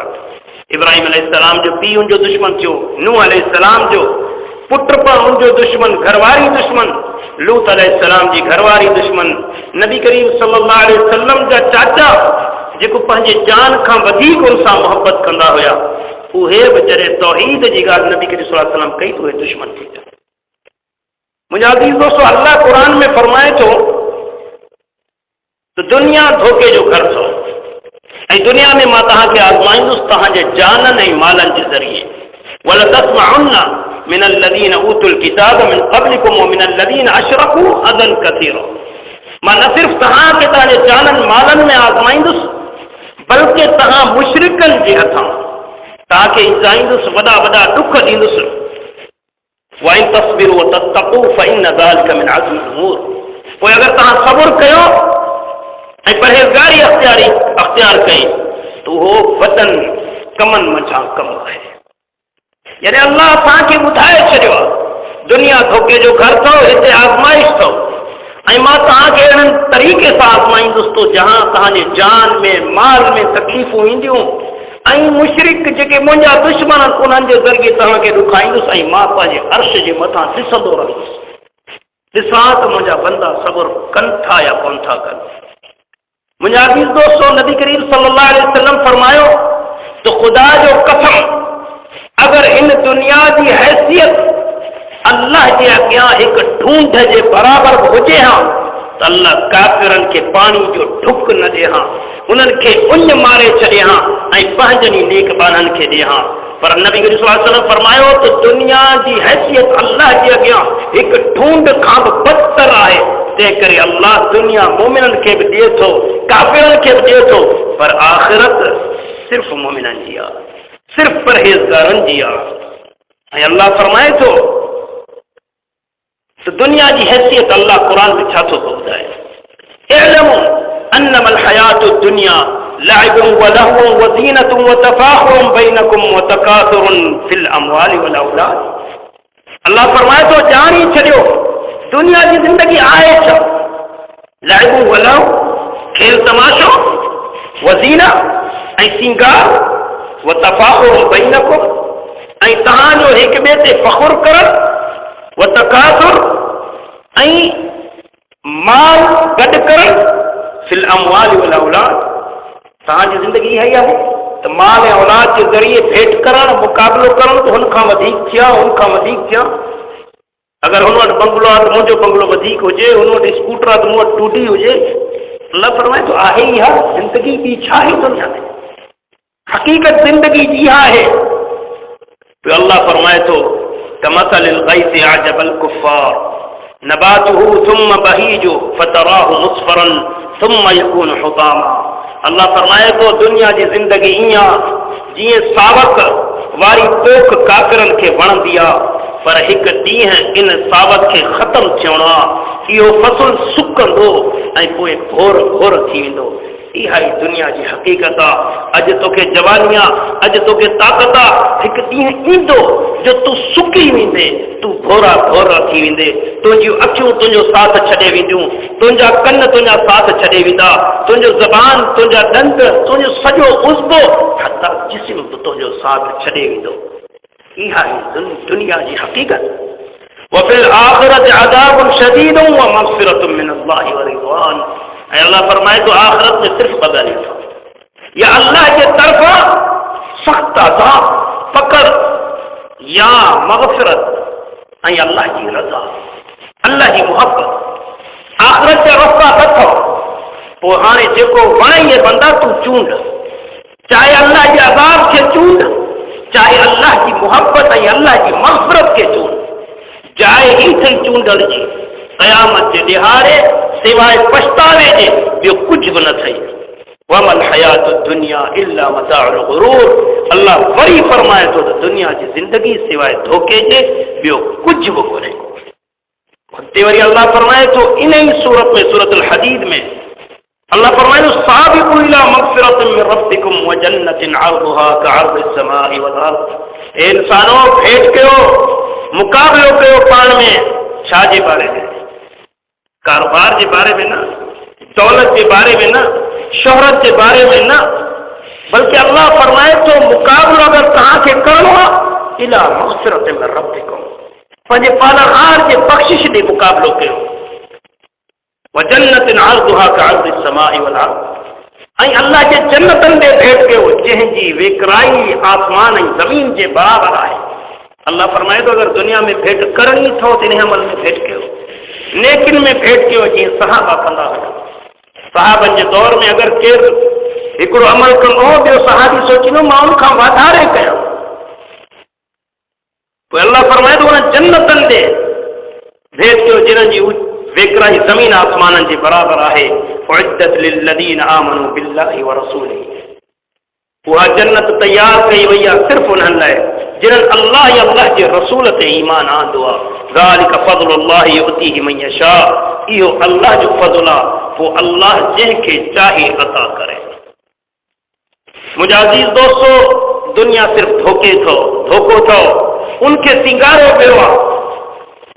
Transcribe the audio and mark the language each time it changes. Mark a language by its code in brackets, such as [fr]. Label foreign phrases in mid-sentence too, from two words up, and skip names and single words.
[sd] इब्राहिम अलैहिस्सलाम जो पीउ उनजो दुश्मन थियो, नूह अलैहिस्सलाम जो पुट पण उनजो दुश्मन, घरवारी दुश्मन, लूत अलैहिस्सलाम जी घरवारी दुश्मन, नबी करीम [ar] صلى الله عليه وسلم [sd] जा चाचा जेको पंहिंजे जान खां वधीक उन सां मोहबत कंदा हुया, उहे बि जॾहिं तौहीद जी ॻाल्हि नबी करीम [ar] صلى الله عليه وسلم [sd] कई तो उहे दुश्मन थी विया। मुंहिंजा अज़ीज़ दोस्तो, अल्लाह क़ुरान में फरमाए थो तो दुनिया धोखे जो घर थो ऐं दुनिया में मां तव्हांखे आज़माईंदुसि तव्हांजे जाननि ऐं मालनि जे ज़रिए। [ar] ولتسمعن من الذين أوتوا الكتاب من قبلكم ومن الذين أشركوا أذى كثيرا. [sd] मां न सिर्फ़ तव्हांखे तव्हांजे जाननि मालनि में आज़माईंदुसि बल्कि तव्हां मुशरिकनि जे हथां तव्हांखे ईंदाईंदुसि, वॾा वॾा ॾुख ॾींदुसि। [ar] وإن تصبروا وتتقوا فإن ذلك من عزم الأمور. [sd] पोइ अगर तव्हां सब्र कयो ऐं परहेज़गारी अख़्तियार कई तो उहो वॾनि कमनि मंझां कमु आहे। यानी अल्लाह असांखे ॿुधाए छॾियो आहे दुनिया धोखे जो घर अथव, हिते आज़माइश अथव ऐं मां तव्हांखे अहिड़े तरीक़े सां आज़माईंदुसि तो जहां तव्हांजे जान में माल में तकलीफ़ूं ईंदियूं ऐं मुशरिक जेके मुंहिंजा दुश्मन उन्हनि जे ज़रिए तव्हांखे ॾुखाईंदुसि ऐं मां पंहिंजे अर्श जे मथां ॾिसंदो रहंदुसि, ॾिसां त मुंहिंजा बंदा सब्र कनि था या कोन था कनि। मुंहिंजा अज़ीज़ दोस्तो, नबी करीम [ar] صلى الله عليه وسلم [sd] फरमायो तो ख़ुदा जो कसम अगर इन दुनिया की हैसियत अल्लाह के अॻियां हिकु ढूंढ जे बराबर हुजे हां तो अल्लाह काफ़िरनि खे पानी जो ढुक न ॾे हां, उन्हनि खे उञ मारे छॾे हां ऐं पंहिंजनि नेकबाननि खे ॾे हां। पर नबी करीम [ar] صلى الله عليه وسلم [sd] फरमायो तो दुनिया जी हैसियत अल्लाह जे अॻियां हिकु ढूंढ खां बि बदतर आहे। तंहिं करे अल्लाह दुनिया मोमिननि खे बि ॾिए थो, काफ़िरनि खे बि ॾिए थो, पर आख़िरत सिर्फ़ मोमिननि जी आहे, सिर्फ़ परहेज़गारनि जी आहे। ऐं अल्लाह फरमाए थो तो दुनिया जी हैसियत अल्लाह कुरान में छा थो ॿुधाए? [ar] اعلموا أنما الحياة الدنيا لعب ولهو وزينة وتفاخر بينكم وتكاثر في الأموال والأولاد. [sd] अल्लाह फरमाए थो ॼाणी छॾियो दुनिया जी ज़िंदगी आहे छा? [ar] لعب ولهو, [sd] खेल तमाशो, [ar] وزينة [sd] ऐं सिंगार, [ar] وتفاخر بينكم [sd] ऐं तव्हांजो हिक ॿिए ते फ़खुर करणु, [ar] وتكاثر [sd] ऐं माल गॾु करणु, [ar] في الأموال والأولاد. [sd] तव्हांजी ज़िंदगी इहा ई आहे त माल ऐं औलाद जे ज़रिए भेंट करणु, मुक़ाबिलो करणु, हुन खां वधीक थिया, हुन खां वधीक थिया। अगर हुन वटि बंगलो आहे त मुंहिंजो बंगलो वधीक हुजे, हुन वटि स्कूटर आहे त मूं वटि टूटी हुजे। अल्लाह फरमाए थो आहे ई आहे ज़िंदगी ॿी छा आहे दुनिया में? हक़ीक़त ज़िंदगी जी आहे। तो अल्लाह फरमाए थो [ar] كمثل غيث أعجب الكفار نباته ثم يهيج فتراه مصفرا ثم يكون حطاما. [sd] अल्लाह फरमाए थो दुनिया जी ज़िंदगी ईअं जीअं सावक वारी पोख काफिरनि खे वणंदी आहे, पर हिकु ॾींहुं इन सावत खे ख़तमु थियणो आहे। इहो फसल सुकंदो ऐं पोइ घोर घोर थी वेंदो। इहा ई दुनिया जी हक़ीक़त आहे। अॼु तोखे जवानी आहे, अॼु तोखे ताक़त आहे, हिकु ॾींहुं ईंदो जो तूं सुकी वेंदे, तूं घोरा घोरा थी वेंदे, तुंहिंजियूं अखियूं तुंहिंजो साथ छॾे वेंदियूं, तुंहिंजा कन तुंहिंजा साथ छॾे वेंदा, तुंहिंजो ज़बान, तुंहिंजा दंद, तुंहिंजो सॼो उज़्बो, हथा जिस्म बि तुंहिंजो साथ छॾे वेंदो। इहा ई दुनिया जी हक़ीक़त। [ar] وفي الآخرة عذاب شديد ومغفرة من الله ورضوان. [sd] ऐं अल्लाह फरमाए तो आख़िरत में सिर्फ़ ॿ ॻाल्हियूं अथव, या अल्लाह जे तरफ़ां सख़्त अज़ाब पकड़, या मग़फ़िरत ऐं अल्लाह जी रज़ा, अल्लाह जी मुहबत। आख़िरत जा रस्ता अथव। पोइ हाणे जेको वणे ये बंदा तूं चूंड, चाहे अल्लाह जे अज़ाब खे चूंड, चाहे अल्लाह जी मुहबत ऐं अल्लाह जी मग़फ़िरत खे चूंड। जाइ ई थई चूंडण जी। क़यामत जे ॾिहाड़े सिवाय पछतावे जे ॿियो कुझु बि न अथई। [ar] وما الحياة الدنيا إلا متاع الغرور. [sd] अल्लाह वरी फरमाए थो त दुनिया जी ज़िंदगी सिवाय धोखे जे ॿियो कुझु बि कोन्हे। हुते वरी अल्लाह फरमाए थो इन ई सूरत में, सूरतुल हदीद में अल्लाह फरमाए थो [ar] سابقوا إلى مغفرة من ربكم وجنة عرضها كعرض السماء والأرض. [sd] ए इंसानो भेट कयो, मुक़ाबिलो कयो पाण में। छा जे बारे में? कारोबार जे बारे में न, दौलत जे बारे में न, शोहरत जे बारे में न, बल्कि अल्लाह फरमाए तो मुक़ाबिलो अगर तव्हांखे करणो आहे [ar] إلى مغفرة من ربكم, [sd] पंहिंजे पालनहार जे बख़्शिश ॾे मुक़ाबिलो कयो। [ar] وجنة عرضها كعرض السماء والأرض. [sd] ऐं अल्लाह जे जन्नतनि ॾे भेट कयो जंहिंजी वेकराई आसमान ऐं ज़मीन जे बराबरि आहे। अल्लाह फरमाए थो अगर दुनिया में भेट करणी अथव त इन अमल में भेट कयो, नेकिन में भेट कयो जीअं सहाबा कंदा हुआ। सहाबनि जे दौर में अगर केरु हिकिड़ो अमल कंदो हो, ॿियो सहाबी सोचींदो मां उन खां वाधारे कयां। पोइ अल्लाह फरमाए थो उन जन्नतनि ॾे भेट कयो जिन्हनि जी वेकराई ज़मीन आसमाननि जे बराबरि आहे। [ar] أعدت للذين آمنوا بالله ورسله. [sd] उहा जन्नत तयार कई वई आहे सिर्फ़ उन्हनि लाइ जिन्हनि अल्लाह या अल्लाह जे रसूल ते ईमान आंदो आहे। [ar] ذلك فضل الله يؤتيه من يشاء. [sd] इहो अल्लाह जो फज़ल आहे, पोइ अल्लाह जंहिंखे चाहे अता करे। मुंहिंजा अज़ीज़ दोस्तो, दुनिया सिर्फ़ धोखो अथव, उनखे सिंगारियो वियो आहे।